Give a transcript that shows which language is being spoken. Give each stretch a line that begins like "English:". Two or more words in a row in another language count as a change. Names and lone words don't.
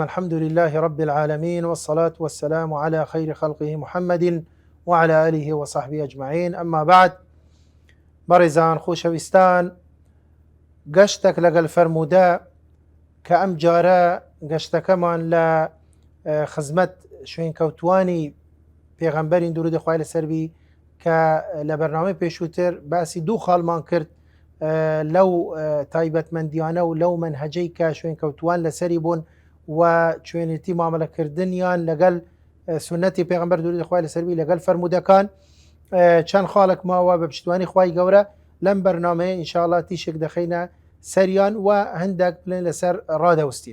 Arabic: الحمد لله رب العالمين، والصلاة والسلام على خير خلقه محمد وعلى آله وصحبه أجمعين. أما بعد،
Central Kurdish: بەڕێزان خۆشەویستان، گەشتێک لەگەڵ فەرموودە کە ئەم جارە گەشتەکەمان لە خزمەت شوێنکەوتوانی پێغەمبەرین درود خوای لەسەر بی کە لە بەرنامەی پێشووتر باسی دوو خاڵمان کرد لەو تایبەتمەندیانە و لەو مەنهەجەی کە شوێنکەوتوان لەسەری بوون و شوێنێتی مامەلەکردنیان لەگەڵ سونەتی پێغەمبەر درود خوای لەسەر بی لەگەڵ فەرموودەکان چەند خاڵێک ماوە بە پشتیوانی خوای گەورە لەم بەرنامەیە ئینشاءڵڵا تیشێک دەخەینە سەریان و هەندێک بڵێن لەسەر ڕادەوەستین.